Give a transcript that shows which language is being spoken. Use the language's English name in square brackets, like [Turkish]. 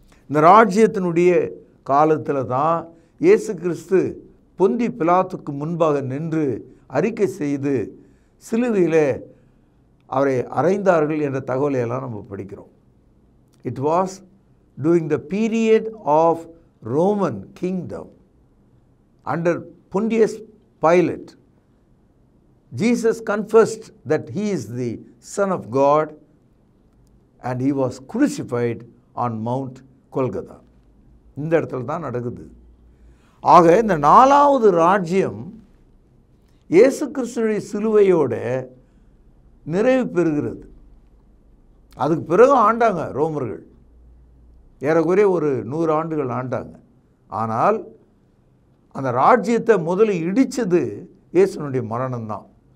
[Tamil] இந்த ராஜ்யத்தினுடைய காலத்தில் தான் இயேசு கிறிஸ்து பொந்தி பிலாத்துக்கு முன்பாக நின்று அறிக்கை செய்து சிலுவையில் அவரை அறைந்தார்கள் என்ற தகவலையெல்லாம் நம்ம படிக்கிறோம். [English] It was during the period of Roman kingdom under Pontius Pilate. Jesus confessed that he is the Son of God and he was crucified on Mount Golgotha. [Tamil] இந்த இடத்துல தான் நடக்குது. ஆக இந்த 4வது ராஜ்யம் இயேசு கிறிஸ்துவின் சிலுவையோட நிறைவு பெறுகிறது. அதுக்கு பிறகு ஆண்டாங்க ரோமர்கள். ஏறக்குறைய ஒரு 100 ஆண்டுகள் ஆண்டாங்க. ஆனால் அந்த ராஜ்யத்தை முதல்ல இடித்தது இயேசுனுடைய மரணம்தான்.